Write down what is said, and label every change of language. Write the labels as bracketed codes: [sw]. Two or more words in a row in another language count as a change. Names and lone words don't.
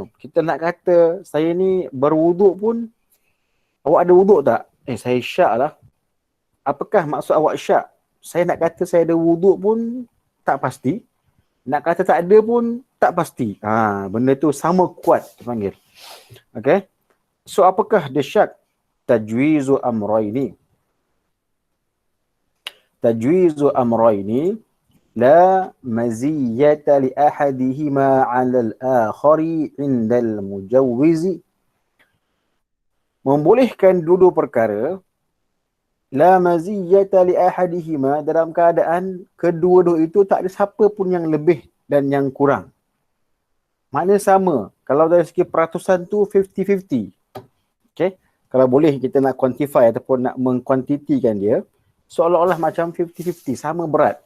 [ms] Kita nak kata saya ni berwuduk pun, awak ada wuduk tak? Saya syak lah. Apakah maksud awak syak? Saya nak kata saya ada wuduk pun tak pasti. Nak kata tak ada pun tak pasti. Benda tu sama kuat dipanggil. Okay. So apakah dia syak? [ar] تجويز أمرين. تجويز أمرين لا مزية لأحدهما على الآخر عند المجوز. [ms] Membolehkan dua perkara, [ar] لا مزية لأحدهما, [ms] dalam keadaan kedua-dua itu tak ada siapa pun yang lebih dan yang kurang. Maknanya sama. Kalau dari segi peratusan tu 50-50. Okay. Kalau boleh kita nak quantify ataupun nak mengkuantitikan dia, seolah-olah macam 50-50, sama berat.